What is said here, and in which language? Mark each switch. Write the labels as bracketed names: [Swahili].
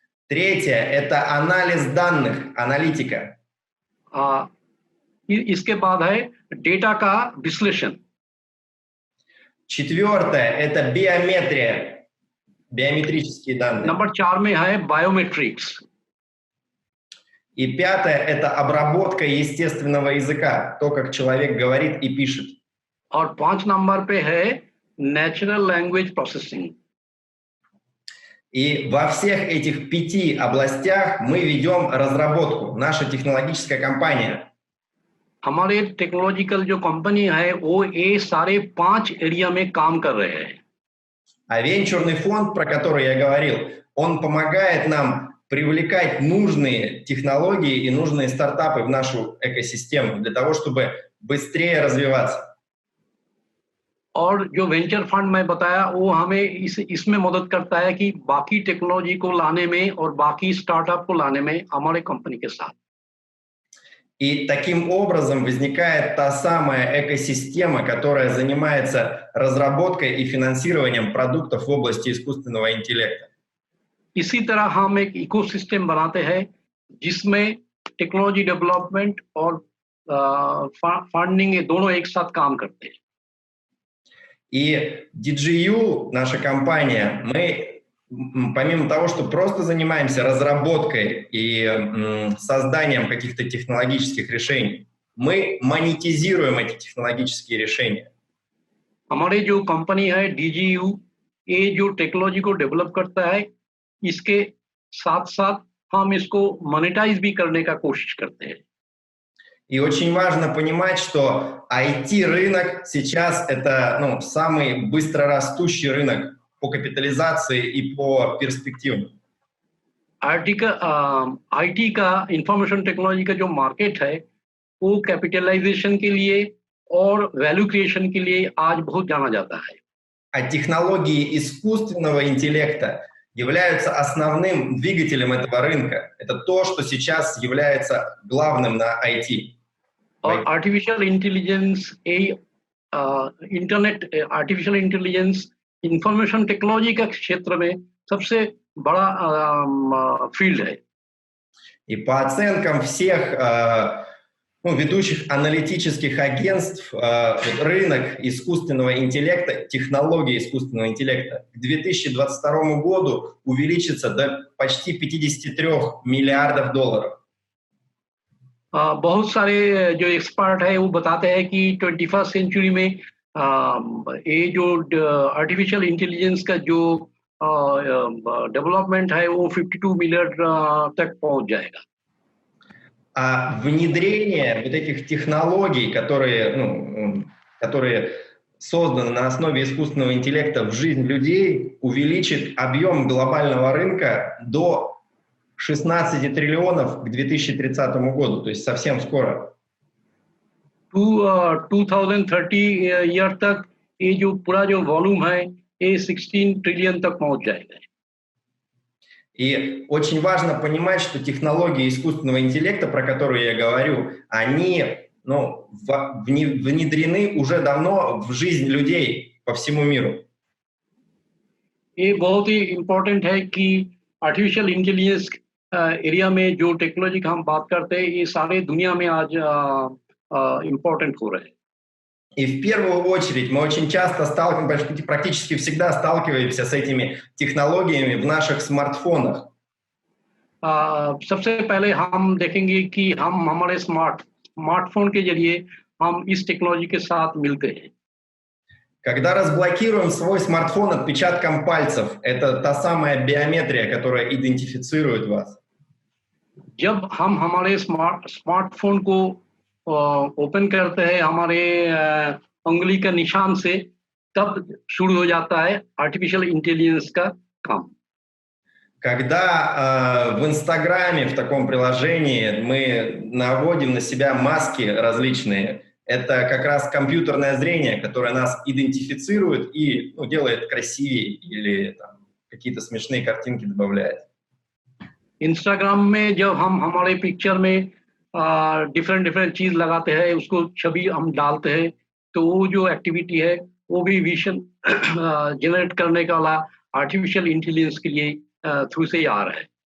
[Russian] Третье – это анализ данных, аналитика. [Hindi] इसके बाद है डेटा का विश्लेषण। [Russian] Четвертое – это биометрия, биометрические данные. [Hindi] नंबर 4 में है बायोमेट्रिक्स। [Russian] И пятое – это обработка естественного языка, то, как человек говорит и пишет. [Hindi] और 5 नंबर पे है नेचुरल लैंग्वेज प्रोसेसिंग। [Russian] И во всех этих 5 областях мы ведем разработку, наша технологическая компания. [Hindi] हमारे टेक्नोलॉजिकल जो कंपनी है वो ये सारे 5 एरिया में काम कर रहे हैं। [Russian] А венчурный фонд, про который я говорил, он помогает нам привлекать нужные технологии и нужные стартапы в нашу экосистему для того, чтобы быстрее развиваться. [Hindi] और जो वेंचर फंड मैं बताया वो हमें इसमें मदद करता है कि बाकी टेक्नोलॉजी को लाने में और बाकी स्टार्टअप को लाने में हमारे कंपनी के साथ। [Russian] И таким образом возникает та самая экосистема, которая занимается разработкой и финансированием продуктов в области искусственного интеллекта. [Hindi] इसी तरह हम एक इकोसिस्टम बनाते हैं जिसमें टेक्नोलॉजी डेवलपमेंट और फंडिंग ये दोनों एक साथ काम करते हैं। [Russian] И DGU, наша компания, мы помимо того, что просто занимаемся разработкой и созданием каких-то технологических решений, мы монетизируем эти технологические решения. [Hindi] हमारे जो कंपनी है DGU, ये जो टेक्नोलॉजी को डेवलप करता है, इसके साथ-साथ हम इसको मोनेटाइज भी करने का कोशिश करते हैं। [Russian] И очень важно понимать, что IT-рынок сейчас это самый быстрорастущий рынок по капитализации и по перспективам. [Hindi] IT का इंफॉर्मेशन टेक्नोलॉजी का जो मार्केट है वो कैपिटलाइजेशन के लिए और वैल्यू क्रिएशन के लिए आज बहुत जाना जाता है। [Russian] А технологии искусственного интеллекта являются основным двигателем этого рынка. Это то, что сейчас является главным на IT. [Hindi] और artificial intelligence artificial intelligence information technology का क्षेत्र में सबसे बड़ा फील्ड है। [Russian] И по оценкам всех ведущих аналитических агентств, рынок искусственного интеллекта, технологии искусственного интеллекта к 2022 году увеличится до почти 53 миллиардов долларов. [Hindi] बहुत सारे जो एक्सपर्ट है वो बताते हैं कि 21st सेंचुरी में ये जो आर्टिफिशियल इंटेलिजेंस का जो डेवलपमेंट है वो 52 मिलियन तक पहुंच जाएगा। [Russian] А внедрение вот этих технологий, которые созданы на основе искусственного интеллекта в жизнь людей, увеличит объем глобального рынка до 16 триллионов к 2030 году, то есть совсем скоро. [Hindi] 2030 ईयर तक ये जो पूरा जो वॉल्यूम है ये 16 ट्रिलियन तक पहुंच जाएगा। [Russian] И очень важно понимать, что технологии искусственного интеллекта, про которые я говорю, они внедрены уже давно в жизнь людей по всему миру. [Hindi] ये बहुत ही इम्पोर्टेंट है कि आर्टिफिशियल इंटेलिजेंस एरिया में जो टेक्नोलॉजी का हम बात करते हैं ये सारे दुनिया में आज इम्पोर्टेंट हो रहे हैं। [Russian] И в первую очередь мы очень часто сталкиваемся, практически всегда сталкиваемся с этими технологиями в наших смартфонах. [Hindi] सबसे पहले हम देखेंगे कि हम हमारे स्मार्टफोन के जरिए हम इस टेक्नोलॉजी के साथ मिलते हैं। [Russian] Когда разблокируем свой смартфон отпечатком пальцев, это та самая биометрия, которая идентифицирует вас. [Hindi] जब हम हमारे स्मार्टफोन को ओपन करते हैं हमारे उंगली का निशान से, तब शुरू हो जाता है आर्टिफिशियल इंटेलिजेंस का काम। [Russian] Когда в Инстаграме, в таком приложении, мы наводим на себя маски различные, это как раз компьютерное зрение, которое нас идентифицирует и делает красивее или там, какие-то смешные картинки добавляет. [Hindi] इंस्टाग्राम में जब हम हमारे पिक्चर में डिफरेंट डिफरेंट चीज लगाते हैं, उसको छवि हम डालते हैं, तो वो जो एक्टिविटी है वो भी विजन जनरेट करने का वाला आर्टिफिशियल इंटेलिजेंस के लिए थ्रू से ही आ रहा है।